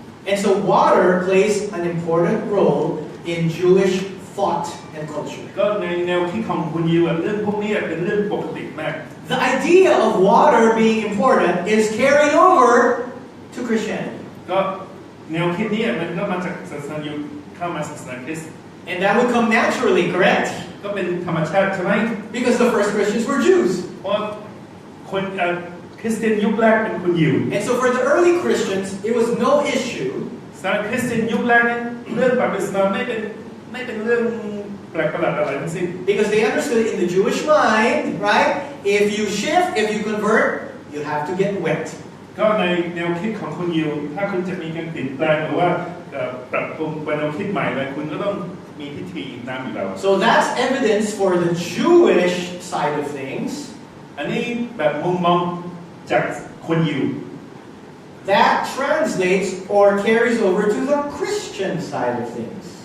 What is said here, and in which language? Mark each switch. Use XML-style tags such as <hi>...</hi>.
<en>And so water plays an important role in Jewish thought and culture.</en> <th>ก็ในแนวคิดของคุณยิวเรื่องพวกนี้เป็นเรื่องปกติมาก</th> <en>The idea of water being important is carried over to Christianity.</en> <th>ก็แนวคิดนี้มันก็มาจากศาสนายิวเข้ามาศาสนาคริสต์</th> <en>And that would come naturally, correct?</en> <th>ก็เป็นธรรมชาติใช่ไหม</th> <en>Because the first Christians were Jews.</en> <th>เพราะคนคริสเตียนยุคแรกเป็นคนยิว</th> <en>And so for the early Christians, it was no issue.</en> <th>ศาสนาคริสเตียนยุคแรกนั้นเรื่องบัพติศมาไม่เป็นเรื่องแปลกประหลาดอะไรทั้งสิ้น</th> <en>Because they understood in the Jewish mind, right? If you shift, if you convert, you have to get wet.</en> <th>ก็ในแนวคิดของคนยิวถ้าคุณจะมีการเปลี่ยนแปลงหรือว่าปรับปรุงไปแนวคิดใหม่เลยคุณก็ต้องมีพิธีน้ำอยู่แล้ว</th> <en>So that's evidence for the Jewish side of things.</en> <th>อันนี้แบบมุมมองจากคนยิว</th> <en>That translates or carries over to the Christian side of things.</en>